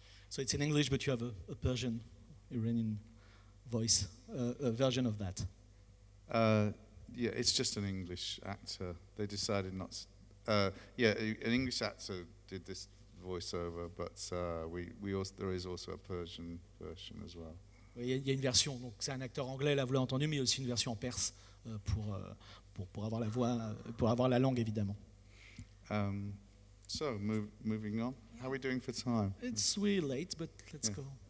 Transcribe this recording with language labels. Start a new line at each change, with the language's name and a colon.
English: So it's in English, but you have a Persian, Iranian voice, a version of that. Yeah, it's just an English actor. They decided not to... an English actor did this voiceover, but there is also a Persian version as well.
French: Il y a une version, donc c'est un acteur anglais, là vous l'avez entendu, mais il y a aussi une version en perse pour avoir la voix, pour avoir la langue évidemment.
English: So, moving on. How are we doing for time? It's really late, but let's go.